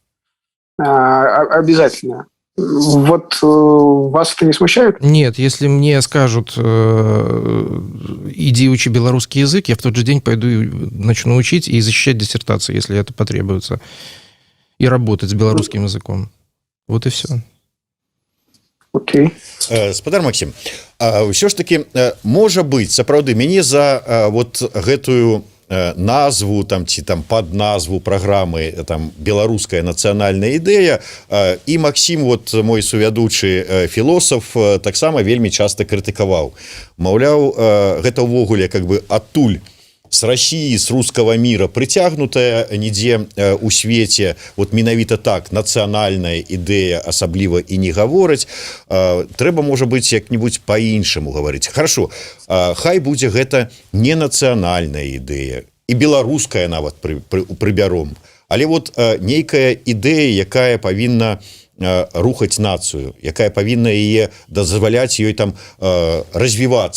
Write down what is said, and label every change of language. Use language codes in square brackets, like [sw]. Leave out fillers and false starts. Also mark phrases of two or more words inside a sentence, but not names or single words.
[ru] Обязательно. Вот вас это не смущает? Нет, если мне скажут, иди учи белорусский язык, я в тот же день пойду и начну учить и защищать диссертацию, если это потребуется. И работать с белорусским языком. Вот и все. Окей. [be] Спадар Максим, ўсё ж таки можа быць сапраўды мяне за вот гэтую назву там ці там пад назву праграмы там беларуская нацыянальная ідэя і Максім вот мой сувядучы філосаф таксама вельмі часта крытыкаваў, маўляў, гэта ўвогуле [ru] как бы [be] адтуль [ru] с России, с русского мира притягнутая [be] нідзе у свеце вот менавіта так нацыянальная ідэя асабліва і не гавораць, трэба можа быць як-нибудь по-іншаму гаварыць. Хорошо, хай будзе гэта не нацыянальная ідэя і беларуская нават прыбяром, але вот нейкая ідэя, якая павінна рухаць нацыю, якая павінна яе дазваляць ёй там развівацца.